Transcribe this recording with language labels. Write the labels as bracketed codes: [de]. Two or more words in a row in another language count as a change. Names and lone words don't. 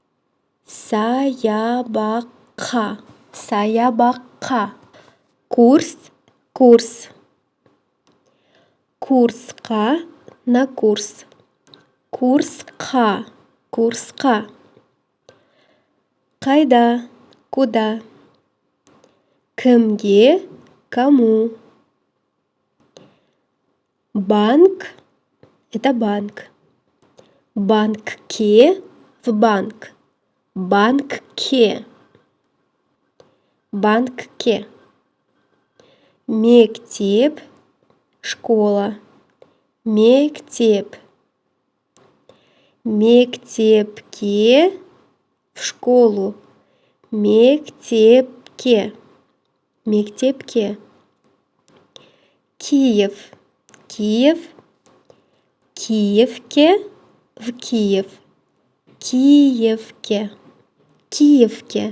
[kk] Саябаққа. Саябаққа. Курс, курс. Курсқа [ru] на курс. [kk] Курсқа. Курсқа. Қайда, [ru] куда. Кімге, кому. Банк – это банк. [kk] Банкке [ru] в банк. [kk] Банкке. Банкке. Мектеп – школа. Мектеп. Мектепке [ru] в школу. [kk] Мектепке. мектепке. Киев, Киев, Киевке, [ru] в Киев. [kk] Киевке, Киевке.